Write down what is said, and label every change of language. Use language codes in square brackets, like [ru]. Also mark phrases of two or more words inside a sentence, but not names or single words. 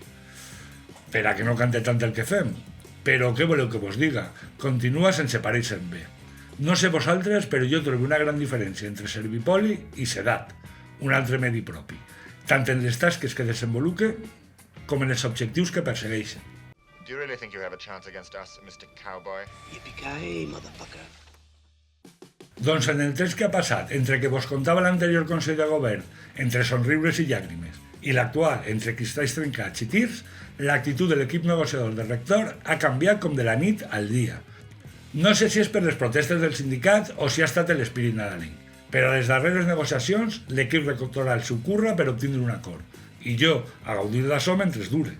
[ca] Per a que no cante tant el que fem. Però què voleu que vos diga? Continua sense parèixer-me bé. No sé vosaltres, però jo trobo una gran diferència entre Servipoli i Sedat, un altre medi propi, tant en les tasques que desenvolupa com en els objectius que persegueixen. [en] Do you really think you have a chance against us, Mr. Cowboy? Yippee-ki-yay, motherfucker. [ca] Doncs en el temps que ha passat entre que vos contava l'anterior Consell de Govern, entre somriures i llàgrimes, i l'actual, entre cristalls trencats i tirs, l'actitud de l'equip negociador del rector ha canviat com de la nit al dia. No sé si és per les protestes del sindicat o si ha estat l'espírit nadalenc, però a les darreres negociacions l'equip rectoral s'ho curra per obtindre un acord, i jo a gaudir d'això mentre es dure.